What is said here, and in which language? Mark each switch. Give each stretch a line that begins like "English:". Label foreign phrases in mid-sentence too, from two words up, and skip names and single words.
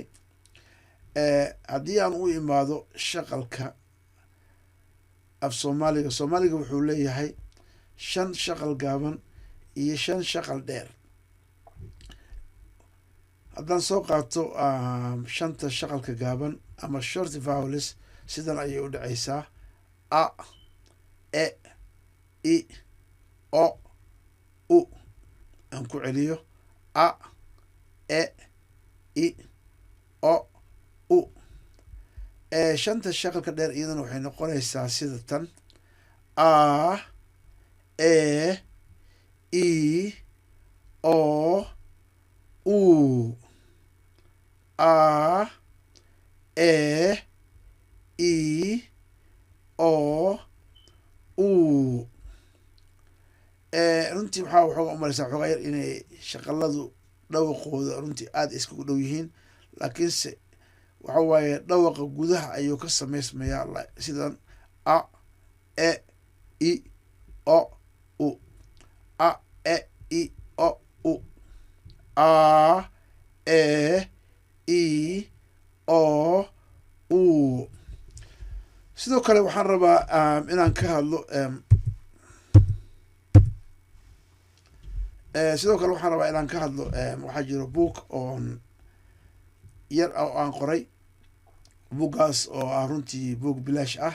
Somali: haddii aan u imaado shaqalka af soomaaliga wuxuu leeyahay 5 shaqal gaaban iyo 5 shaqal dheer. haddaan soo qaato 5ta shaqalka gaaban ama
English: short vowels,
Somali: sidan ayay u dhacaysaa: a, e, i, o, u. aan ku celiyo: a, e, i, o, u. 5ta shaqalka dheer iyadana waxay noqonaysaa sida tan: a, e, i, o, u. a, e, i, o, u. runtii waxooga umalaysaa xoogaa yar inay shaqaladu dhawaqooda runtii aada iskugu dhow yihiin, laakiinse waxa waaye dhawaqa gudaha ayuu ka samaysmayaa sidan: a, e, i, o, u. a, e, i, o, u. a, e, i, o, u. sidoo kale waxaan rabaa inaan ka hadlo waxaa jiro book oon yar oo aan qoray. buuggaas oo runtii buug bilaash ah.